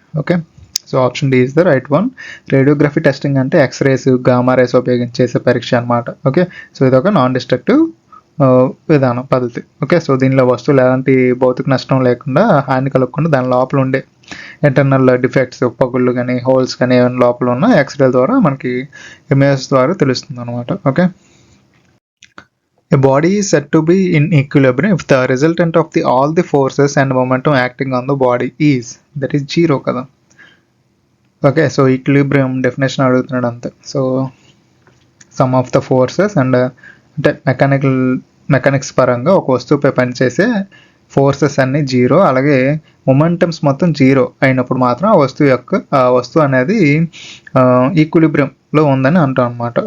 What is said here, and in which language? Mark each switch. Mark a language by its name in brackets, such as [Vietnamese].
[Telugu] Okay, so [English] Option D is the right one. [Telugu] Radiography testing అంటే X-rays, gamma rays ఉపయోగించి చేసే పరీక్ష అనమాట. ఓకే, సో ఇది ఒక నాన్ డిస్ట్రక్టివ్ విధానం పద్ధతి. ఓకే, సో దీనిలో వస్తువులు ఎలాంటి భౌతిక నష్టం లేకుండా, హాని కలగకుండా దాని లోపల ఉండే ఇంటర్నల్ డిఫెక్ట్స్, పగుళ్ళు కానీ హోల్స్ కానీ ఏమైనా లోపల ఉన్న ఎక్స్రే ద్వారా మనకి ఇమేజెస్ ద్వారా తెలుస్తుంది అనమాట. [English] okay, a body is said to be in equilibrium if the resultant of all the forces and momentum acting on the body is, that is zero [Telugu] కదా. ఓకే, సో ఈక్విలిబ్రియం డెఫినేషన్ అడుగుతున్నాడు అంతే. So [English] sum of the forces and [Telugu] అంటే mechanics పరంగా ఒక వస్తువుపై పనిచేసే forces అన్నీ zero, అలాగే momentums మొత్తం జీరో అయినప్పుడు మాత్రం ఆ వస్తువు అనేది ఈక్విలిబ్రియంలో ఉందని అంటాం అనమాట.